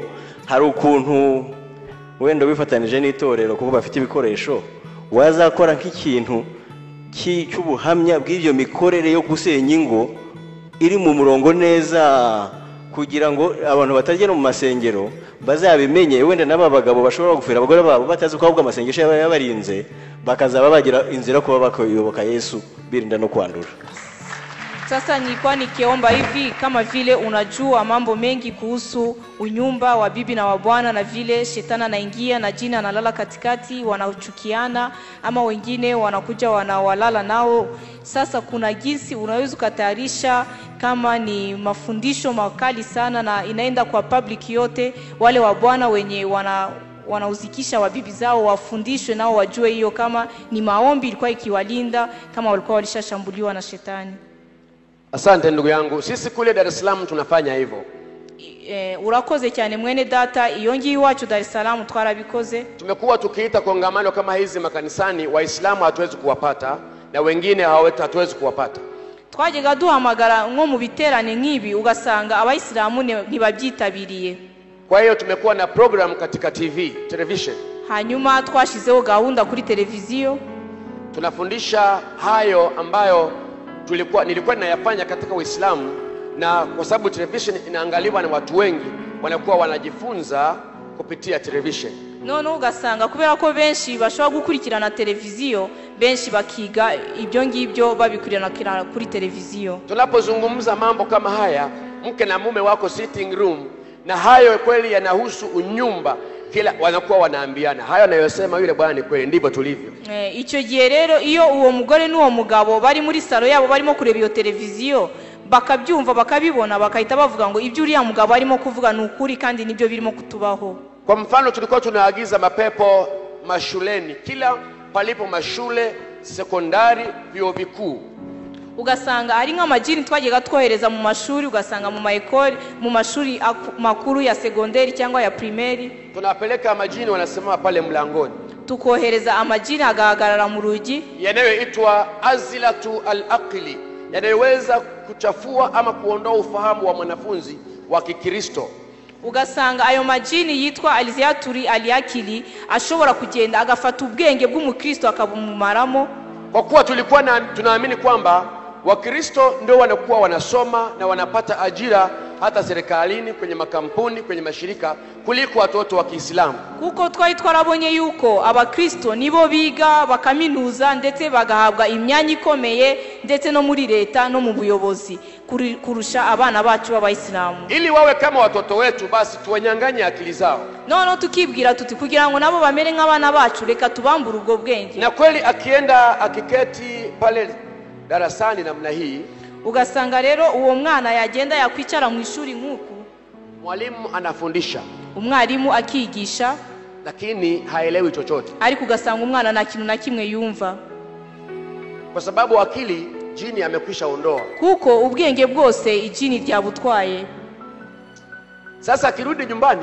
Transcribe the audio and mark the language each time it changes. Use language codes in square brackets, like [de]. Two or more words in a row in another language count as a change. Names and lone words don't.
[rw] Hari ukuntu wenda bifatanije n'itorero kuko bafite ibikoresho, wazakora nk'ikintu cy'ubuhamya bw'ibyo mikorere yo gusenya ingo iri mu murongo neza, kugira ngo abantu batajya mu masengero bazabimenye, wenda n'abagabo bashobora gufira abagore babo batazi ko ahubwo amasengesho yabarinze, bakazaba bagira inzira kuba bakoyoboka Yesu birinda no kwandura. [sw] Sasa nilikuwa nikiomba hivi, kama vile unajua mambo mengi kuhusu unyumba wa bibi na wa bwana, na vile shetani anaingia na jini analala katikati, wanachukiana ama wengine wanakuja wanawalala nao. Sasa kuna jinsi unaweza kutayarisha, kama ni mafundisho makali sana na inaenda kwa public yote, wale wa bwana wenye wanauzikisha wabibi zao wafundishwe nao wajue hiyo kama ni maombi ilikuwa ikiwalinda kama walikuwa walishashambuliwa na shetani. Asante ndugu yangu, sisi kule Dar es Salaam tunafanya hivyo. [rw] Urakoze cyane mwene data, iyo ngiyi iwacu Dar es Salaam twarabikoze. [sw] Tumekuwa tukiita kongamano kama hizi makanisani, Waislamu hatuwezi kuwapata na wengine hatuwezi kuwapata. [rw] Twajyaga duhamagara nko mu biterane nk'ibi ugasanga abayisilamu ntibabyitabiriye. [sw] Kwa hiyo tumekuwa na program katika television. [rw] Hanyuma twashizeho gahunda kuri televiziyo. [sw] Tunafundisha hayo ambayo nilikuwa ninayafanya katika Uislamu, na kwa sababu television inaangaliwa na watu wengi wanakuwa wanajifunza kupitia television. [rw] None ugasanga kubera ko benshi bashobora gukurikirana televiziyo, benshi bakiga ibyo ngibyo babikurikirana kuri televiziyo. [sw] Tunapozungumza mambo kama haya, mke na mume wako [en] sitting room, [sw] na hayo kweli yanahusu unyumba, kila wanakuwa wanaambiana hayo anayosema yule bwana ni kweli, ndivyo tulivyo. [rw] Icyo gihe rero iyo uwo mugore n'uwo mugabo bari muri salo yabo barimo kureba iyo televiziyo, bakabyumva bakabibona, bakahita bavuga ngo ibyo uriya mugabo arimo kuvuga ni ukuri kandi nibyo birimo kutubaho. [sw] Kwa mfano tulikuwa tunaagiza mapepo mashuleni, kila palipo mashule sekondari, vyuo vikuu, [rw] ugasanga ari nk'amajini twajyaga twohereza mu mashuri, ugasanga mu maekole, mu mashuri makuru ya sekondari cyangwa ya primary, [sw] tunapeleka majini wanasema pale mlangoni, [rw] tukohereza amajini agahagarara mu rugi, [sw] yanayoitwa azilatu al-aqli, yanayoweza kuchafua ama kuondoa ufahamu wa mwanafunzi wa Kikristo. [rw] Ugasanga ayo majini yitwa aliziyaturi aliyakili ashobora kugenda agafata ubwenge bw'umukristo akabumumaramo. [sw] Kwa kuwa tulikuwa tunaamini kwamba Wakristo ndio wanakuwa wanasoma na wanapata ajira hata serikalini, kwenye makampuni, kwenye mashirika, kuliko watoto wa Kiislamu. [rw] Kuko twari twarabonye yuko abakristo nibo biga bakaminuza ndetse bagahabwa imyanya ikomeye ndetse no muri leta no mu buyobozi kurusha abana bacu b'Abayisilamu. [sw] Ili wawe kama watoto wetu, basi tuwanyanganye akili zao. [rw] Nono tukibwira tuti kugira ngo nabo bamere nk'abana bacu, reka tubambura ubwo bwenge. [sw] Na kweli akienda akiketi pale darasani namna hii, [rw] ugasanga rero uwo mwana yagenda yakwicara mu ishuri nk'uku, [sw] mwalimu anafundisha, [rw] umwarimu akigisha, [sw] lakini haelewi chochote, [rw] ariko ugasanga umwana nta kintu na kimwe yumva, [sw] kwa sababu akili jini amekwisha ondoa, [rw] kuko ubwenge bwose ijini ryabutwaye. [sw] Sasa akirudi nyumbani,